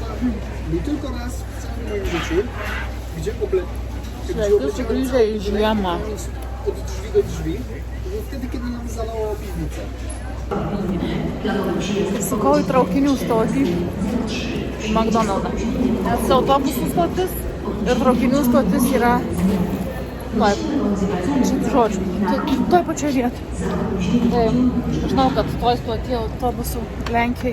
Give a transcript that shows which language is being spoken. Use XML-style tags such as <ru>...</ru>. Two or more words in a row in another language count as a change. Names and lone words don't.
<pl>My tylko raz w całym moim życiu, gdzie</pl> <lt>Sveiki sugrįžę į žiemą.</lt> <pl>od drzwi do drzwi, to było wtedy, kiedy nam zalało piwnicę.</pl> <lt>Sukau į traukinių stotį į McDonald'ą. Nes autobusų stotis ir traukinių stotis yra toj pačioj vietoj. Tai aš žinau, kad toj stotį autobusų Lenkijai.</lt>